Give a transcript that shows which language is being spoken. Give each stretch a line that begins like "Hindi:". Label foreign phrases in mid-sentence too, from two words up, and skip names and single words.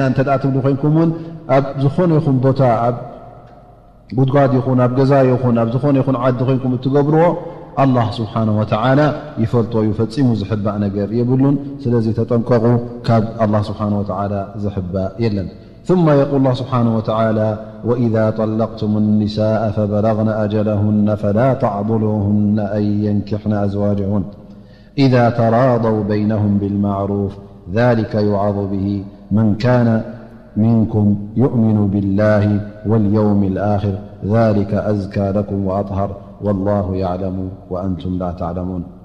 Tigrinya: እንተ ትብሉ ኮይንኩም እውን ኣብ ዝኾነ ይኹን ቦታ ኣብ ጉድጓድ ይኹን ኣብ ገዛ ይኹን ኣብ ዝኾነ ይኹን ዓዲ ኮይንኩም እትገብርዎ
Arabic: الله سبحانه وتعالى
Tigrinya: ይፈልጦ እዩ። ፈፂሙ ዝሕባእ ነገር የብሉን። ስለዚ ተጠንቀቑ ካብ
Arabic: الله سبحان وتعالى
Tigrinya: ዝሕባእ የለን።
Arabic: ثم يقول الله سبحانه وتعالى وإذا طلقتم النساء فبلغن أجلهن فلا تعضلوهن أن ينكحن أزواجهن إذا تراضوا بينهم بالمعروف ذلك يوعظ به من كان منكم يؤمن بالله واليوم الآخر ذلك أزكى لكم وأطهر والله يعلم وأنتم لا تعلمون.